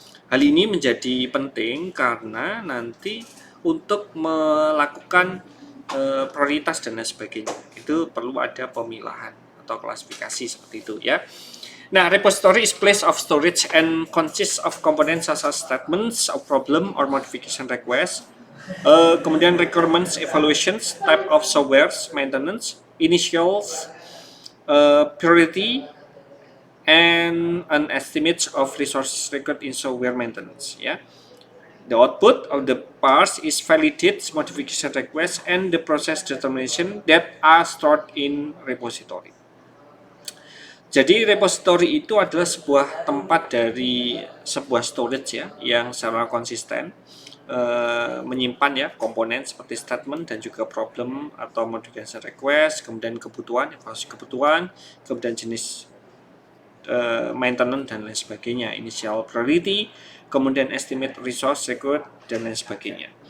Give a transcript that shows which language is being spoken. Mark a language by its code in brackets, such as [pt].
[id] Hal ini menjadi penting karena nanti untuk melakukan prioritas dan lain sebagainya itu perlu ada pemilahan atau klasifikasi seperti itu ya. [en] Nah, repository is place of storage and consists of components such as statements of problem or modification request. Kemudian requirements, evaluations, type of software, maintenance, initials, priority, and an estimate of resources required in software maintenance. Ya, the output of the parse is validated modification request and the process determination that are stored in repository. [id] Jadi repository itu adalah sebuah tempat dari sebuah storage ya yang secara konsisten menyimpan ya komponen seperti statement dan juga problem atau modification request, kemudian kebutuhan, evaluasi kebutuhan, kemudian jenis maintenance dan lain sebagainya, initial priority, kemudian estimate resource required dan lain sebagainya.